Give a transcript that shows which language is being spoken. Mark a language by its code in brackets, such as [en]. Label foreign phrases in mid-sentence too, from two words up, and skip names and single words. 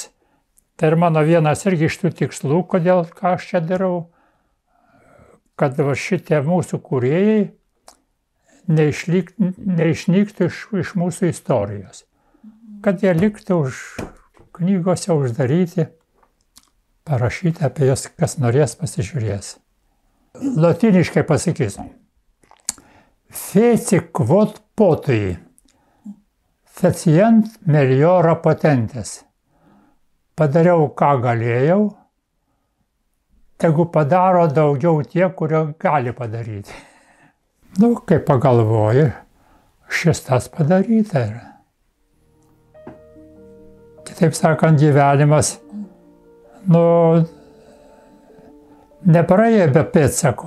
[lt] Tai ir mano vienas irgi iš tų tikslų, kodėl ką aš čia darau, kad šitie mūsų kūrėjai neišnyktų iš mūsų istorijos. Kad jie liktų knygose uždaryti, parašyti apie jas, kas norės, pasižiūrės. Latiniškai pasakysiu. [la] Feci quod potui, fecient meliora potentes. [lt] Padariau, ką galėjau, tegu padaro daugiau tie, kurie gali padaryti. Nu, kai pagalvoji, šis tas padaryta yra. Kitaip sakant, gyvenimas, nepraėjo be pėdsako.